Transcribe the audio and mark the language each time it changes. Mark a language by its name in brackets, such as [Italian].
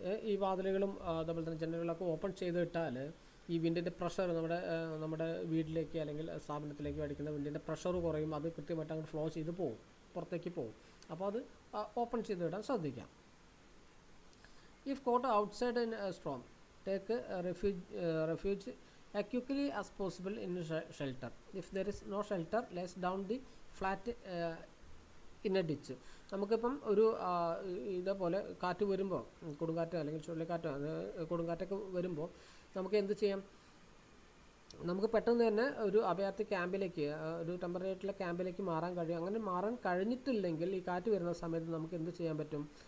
[Malayalam] ഈ വാതിലുകളും അതുപോലെ തന്നെ ജനലുകളൊക്കെ ഓപ്പൺ ചെയ്തിട്ടാൽ ഈ വിൻഡിൻ്റെ പ്രഷർ നമ്മുടെ വീട്ടിലേക്ക് അല്ലെങ്കിൽ സ്ഥാപനത്തിലേക്ക് അടിക്കുന്ന വിൻഡിൻ്റെ പ്രഷർ കുറയും. അത് കൃത്യമായിട്ട് അങ്ങോട്ട് ഫ്ലോ ചെയ്ത് പോകും, പുറത്തേക്ക് പോകും. അപ്പോൾ അത് ഓപ്പൺ ചെയ്തിടാൻ ശ്രദ്ധിക്കാം. [English] If caught outside in storm take refuge acutely as possible in shelter. If there is no shelter, lays down the flat in a ditch. [Malayalam] നമുക്കിപ്പം ഇതേപോലെ കാറ്റ് വരുമ്പോൾ, കൊടുങ്കാറ്റ് അല്ലെങ്കിൽ ചുഴലിക്കാറ്റോ കൊടുങ്കാറ്റൊക്കെ വരുമ്പോൾ നമുക്ക് എന്ത് ചെയ്യാം? നമുക്ക് പെട്ടെന്ന് തന്നെ ഒരു അഭയാർത്ഥി ക്യാമ്പിലേക്ക്, ഒരു ടെമ്പററി ആയിട്ടുള്ള ക്യാമ്പിലേക്ക് മാറാൻ കഴിയും. അങ്ങനെ മാറാൻ കഴിഞ്ഞിട്ടില്ലെങ്കിൽ ഈ കാറ്റ് വരുന്ന സമയത്ത് നമുക്ക് എന്ത് ചെയ്യാൻ പറ്റും?